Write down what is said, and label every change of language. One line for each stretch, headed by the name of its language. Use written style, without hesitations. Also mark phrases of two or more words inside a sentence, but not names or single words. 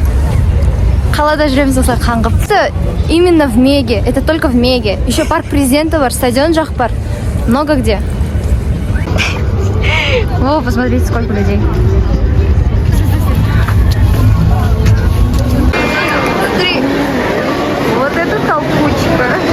Kazakh: Қалада жүреміз осылай қаңғып.
Russian: Это именно в Меге, это только в Меге. Еще парк президента
Kazakh: бар, стадион жақ бар,
Russian: много где. О, посмотрите, сколько людей. Смотри, вот это толпучка.